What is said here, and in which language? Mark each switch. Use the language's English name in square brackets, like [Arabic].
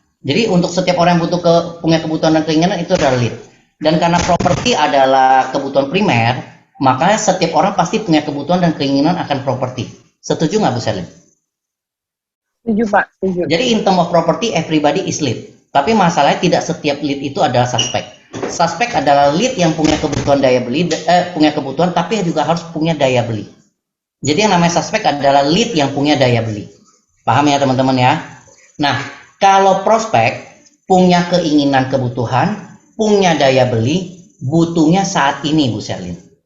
[Indonesian] Jadi untuk setiap orang yang punya kebutuhan dan keinginan itu adalah lead. Dan karena properti adalah kebutuhan primer, makanya setiap orang pasti punya kebutuhan dan keinginan akan properti. Setuju nggak Bu Sherlyn? Setuju Pak, setuju. Jadi [English] in term of property everybody is lead. [Indonesian] Tapi masalahnya tidak setiap lead itu adalah suspect. Suspect adalah lead yang punya kebutuhan daya beli, punya kebutuhan tapi juga harus punya daya beli. Jadi yang namanya suspect adalah lead yang punya daya beli. Paham ya teman-teman ya? Nah, kalau prospek punya keinginan kebutuhan, punya daya beli, butuhnya saat ini Bu Sherlyn.